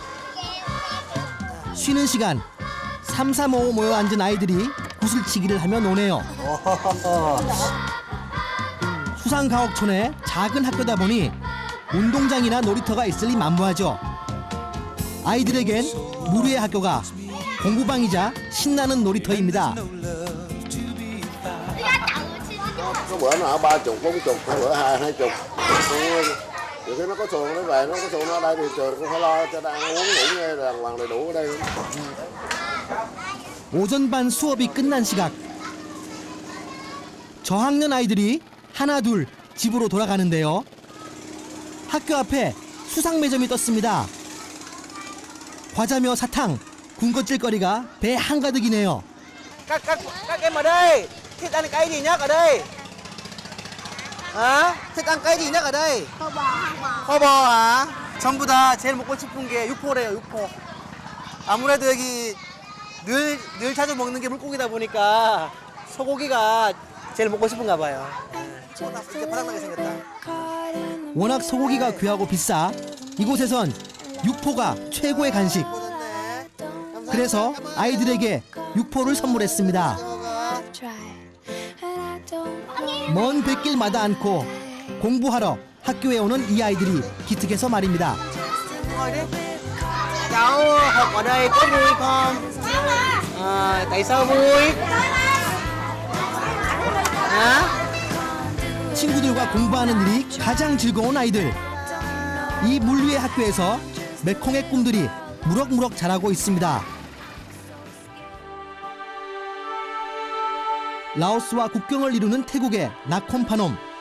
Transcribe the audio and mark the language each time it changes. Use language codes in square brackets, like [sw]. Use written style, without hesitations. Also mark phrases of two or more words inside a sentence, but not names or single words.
[ko] 쉬는 시간 3, 3, 5 모여 앉은 아이들이 구슬치기를 하며 노네요. 수상가옥촌의 작은 학교다 보니 운동장이나 놀이터가 있을 리 만무하죠. 아이들에겐 무료의 학교가 공부방이자 신나는 놀이터입니다. [vi] Có bữa nó ở 30, 40, có bữa 20. Nhiều khi nó có xuồng nó về, nó có xuồng nó ở đây thì trường cũng phải lo cho nó ăn uống ngủ nghe đàng hoàng đầy đủ ở đây. [ko] 오전 반 수업이 끝난 시각. 저학년 아이들이 하나 둘 집으로 돌아가는데요. 학교 앞에 수상 매점이 떴습니다. 과자며 사탕, 군것질거리가 배 한가득이네요. [vi] Các em ở đây thích ăn cái gì nhất ở đây? thích ăn cái gì nhất ở đây? 허버 hả? [ko] 전부 다 제일 먹고 싶은 게 육포래요, 육포. 아무래도 여기 늘 자주 먹는 게 물고기다 보니까 소고기가 제일 먹고 싶은가 봐요. 이렇게 바닥나게 생겼다. 워낙 소고기가 귀하고 비싸 이곳에선 육포가 최고의 간식. 그래서 아이들에게 육포를 선물했습니다. 먼 뱃길마다 않고 공부하러 학교에 오는 이 아이들이 기특해서 말입니다. [vi] Cháu học ở đây có vui không? Tại sao vui? [ko] 친구들과 공부하는 일이 가장 즐거운 아이들. 이 물위의 학교에서 메콩의 꿈들이 무럭무럭 자라고 있습니다. 라오스와 국경을 이루는 태국의 나콤파놈.